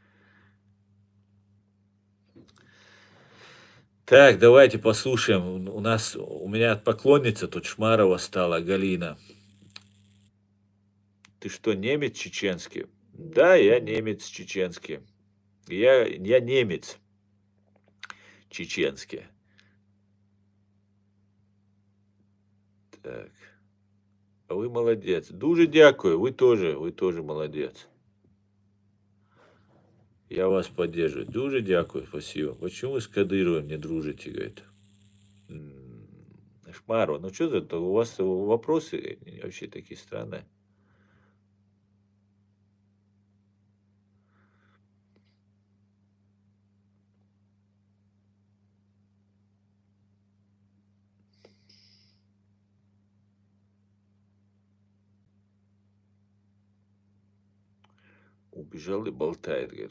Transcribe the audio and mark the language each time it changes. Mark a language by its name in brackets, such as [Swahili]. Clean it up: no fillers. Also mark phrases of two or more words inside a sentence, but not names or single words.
[Russian] Так, давайте послушаем. У меня поклонница тут Шмарова стала, Галина. Ты что, немец чеченский? Да, я немец чеченский. Я немец чеченский. Так. [Ukrainian] А ви молодець. Дуже дякую. Ви тоже молодець. [Russian] Я вас поддерживаю. [Ukrainian] Дуже дякую, [Russian] спасибо. Почему вы с Кадыровым не дружите, говорит? Шмарова, ну что это? У вас вопросы вообще такие странные. Убежал и болтает, говорит.